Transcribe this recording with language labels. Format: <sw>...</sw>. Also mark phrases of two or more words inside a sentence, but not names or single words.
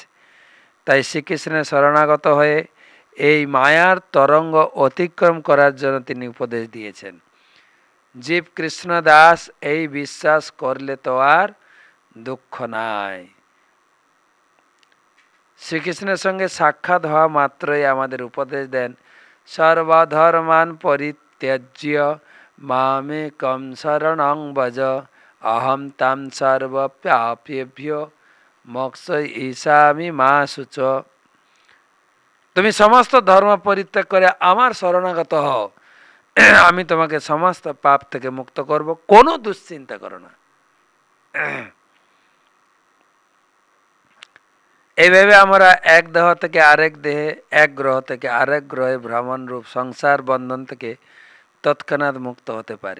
<bn>তাই শ্রীকৃষ্ণের শরণাগত হয়ে এই মায়ার তরঙ্গ অতিক্রম করার জন্য তিনি উপদেশ দিয়েছেন। জীব কৃষ্ণ দাস এই বিশ্বাস করলে তো আর দুঃখ নাই। শ্রীকৃষ্ণের সঙ্গে সাক্ষাৎ হওয়া মাত্রই আমাদের উপদেশ দেন,</bn> <sa>সর্বধর্মান পরিত্যাজ্য মামেকং শরণং ভজ, অহম তাং সর্বপাপেভ্যো মোক্ষয়িষ্যামি মা শুচ।</sa> <bn>তুমি সমস্ত ধর্ম পরিত্যাগ করে আমার শরণাগত হও, আমি তোমাকে সমস্ত পাপ থেকে মুক্ত করব, কোনো দুশ্চিন্তা করো না। এইভাবে আমরা এক দেহ থেকে আরেক দেহে, এক গ্রহ থেকে আরেক গ্রহে ভ্রমণ রূপ সংসার বন্ধন থেকে তৎক্ষণাৎ মুক্ত হতে পারি।</bn>